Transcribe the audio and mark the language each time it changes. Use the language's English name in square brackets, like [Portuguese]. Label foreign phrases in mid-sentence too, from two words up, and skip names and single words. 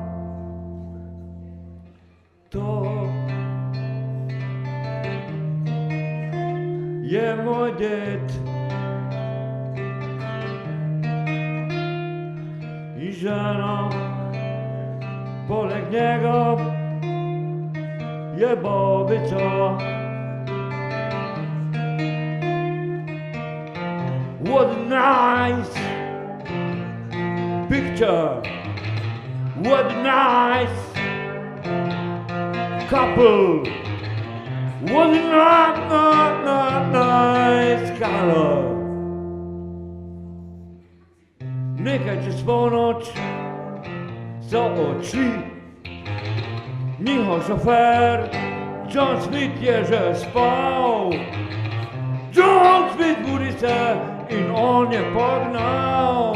[Slovenian] To je moj ded. Žena, poleg njega je babica. [English] What a nice picture, what a nice couple, what a nice color. [Slovenian] Nekaj čez polnoč so odšli, njihov šofer John Smith je že spal. John Smith budi se in on je pognal.